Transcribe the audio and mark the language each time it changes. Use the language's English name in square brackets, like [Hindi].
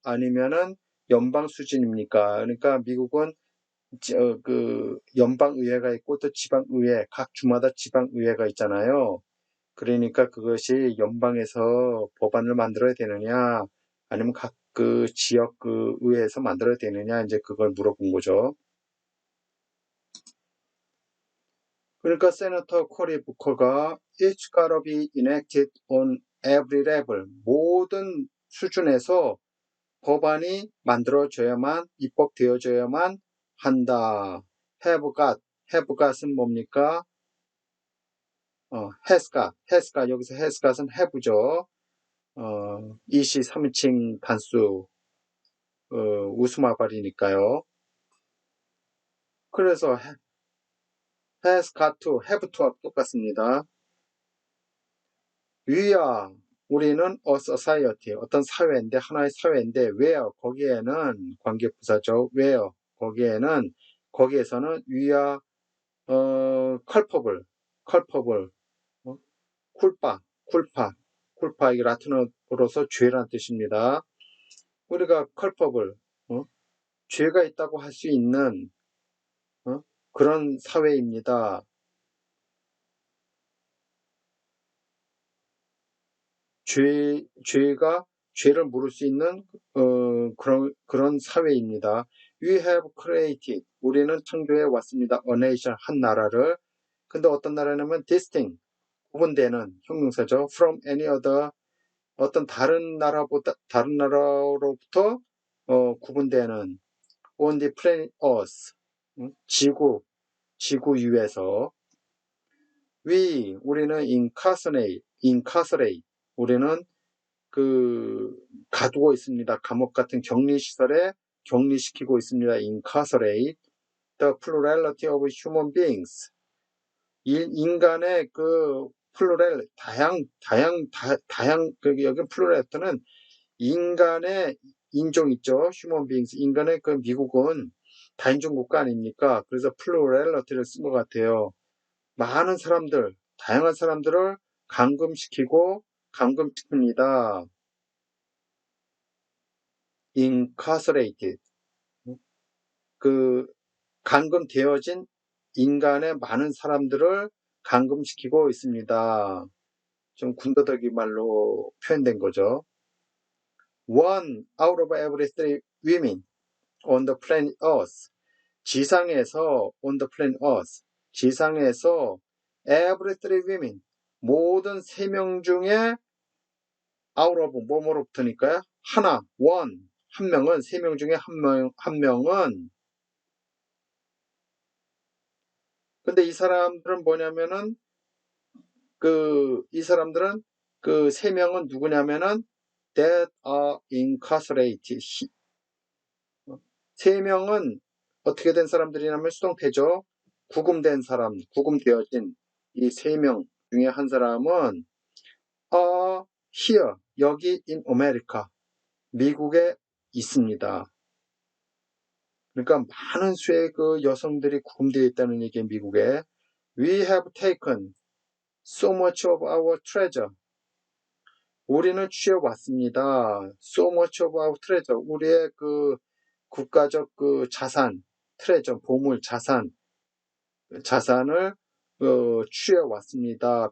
[Korean] 아니면은 연방 수준입니까? 그러니까 미국은 그 연방의회가 있고 또 지방의회, 각 주마다 지방의회가 있잖아요. 그러니까 그것이 연방에서 법안을 만들어야 되느냐, 아니면 각 그 지역 그 의회에서 만들어야 되느냐, 이제 그걸 물어본 거죠. 그러니까 세너터 코리 부커가 [English] It's gotta be enacted on every level. [Korean] 모든 수준에서 법안이 만들어져야만, 입법되어져야만 한다. have got은 뭡니까? has got. 여기서 has got은 have죠. 2시 3인칭 단수 웃음화발이니까요. 그래서 has got to, have to와 똑같습니다. [English] We are, [Korean] 우리는 [English] a society, [Korean] 어떤 사회인데, 하나의 사회인데, where, 거기에는 관계부사죠. where, 거기에서는 [English] we are, [Korean] culpable, 어? culpa, 이게 라틴어로서 죄라는 뜻입니다. 우리가 culpable, 죄가 있다고 할 수 있는, 그런 사회입니다. 죄를 물을 수 있는 그런 사회입니다. [English] We have created, [Korean] 우리는 창조해 왔습니다. [English] A nation, [Korean] 한 나라를. 근데 어떤 나라냐면 distinct, 구분되는 형용사죠. [English] From any other, [Korean] 어떤 다른 나라로부터 구분되는 [English] on the planet Earth, [Korean] 지구 위에서. 우리는 incarcerate, 우리는 가두고 있습니다. 감옥 같은 격리시설에 격리시키고 있습니다. [English] incarcerate. The plurality of human beings. [Korean] 인간의 plural, 여기 plurality는 인간의 인종 있죠. [English] human beings. [Korean] 인간의 미국은 다인종 국가 아닙니까? 그래서 plurality를 쓴 것 같아요. 많은 사람들, 다양한 사람들을 감금시킵니다. [English] incarcerated. [Korean] 감금되어진 인간의 많은 사람들을 감금시키고 있습니다. 좀 군더더기 말로 표현된 거죠. [English] One out of every three women on the planet Earth. [Korean] 지상에서 [English] on the planet Earth. [Korean] 지상에서 [English] every three women. [Korean] 모든 3명 중에 out of 뭐뭐로부터니까요. 하나, one. 한 명은 3명 중에 한 명은 근데 이 사람들은 뭐냐면은 이 사람들은 3명은 누구냐면은 [English] that are incarcerated. [Korean] 3명은 어떻게 된 사람들이냐면 수동태죠. 구금되어진 이 3명 중에 한 사람은 [English] are here, [Korean] 여기 [English] in America, [Korean] 미국에 있습니다. 그러니까 많은 수의 여성들이 구금되어 있다는 얘기예요, 미국에. [English] We have taken so much of our treasure. [Korean] 우리는 취해왔습니다. [English] So much of our treasure. [Korean] 우리의 국가적 자산, treasure, 보물, 자산을 취해왔습니다.